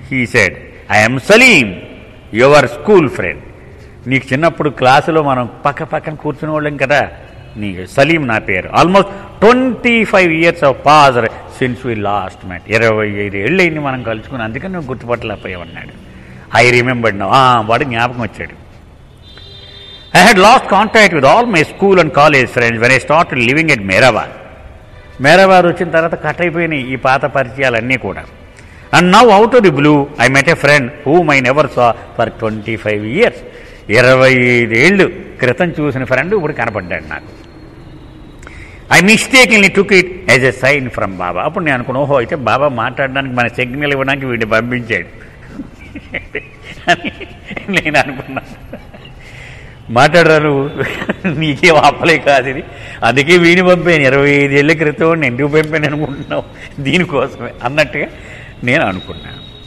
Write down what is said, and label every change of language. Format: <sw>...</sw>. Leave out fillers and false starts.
<en>He said, I'm Salim, your school friend.</en> <te>నీకు చిన్నప్పుడు క్లాసులో మనం పక్కన కూర్చునే వాళ్ళం కదా, నీకు సలీం నా పేరు.</te> <en>Almost 25 years of pass since we last met.</en> <te>25 ఏళ్ళు అయింది మనం కలుసుకుని, అందుకని నువ్వు గుర్తుపట్టలేకపోయావన్నాడు.</te> <en>I remembered now.</en> <te>వాడు జ్ఞాపకం వచ్చాడు.</te> <en>I had lost contact with all my school and college friends when I started living at Mehrabad.</en> <te>Mehrabad వచ్చిన తర్వాత కట్ అయిపోయినాయి ఈ పాత పరిచయాలన్నీ కూడా.</te> <en>And now out of the blue, I met a friend whom I never saw for 25 years.</en> <te>25 ఏళ్ళు క్రితం చూసిన friend ఇప్పుడు కనపడ్డాడు నాకు.</te> <en>I mistakenly took it as a sign from Baba.</en> <te>అప్పుడు నేను అనుకున్నా, ఓహో అయితే బాబా మాట్లాడడానికి మన సిగ్నల్ ఇవ్వడానికి వీడిని పంపించాడు అని నేను అనుకున్నాను. మాట్లాడరాను, నీకేం ఆపలే కాదు ఇది, అందుకే వీడిని పంపాను. 25 ఏళ్ళ క్రితం నేను ఎందుకు పంపాను అనుకుంటున్నావు, దీనికోసమే అన్నట్టుగా నేను అనుకున్నాను.</te>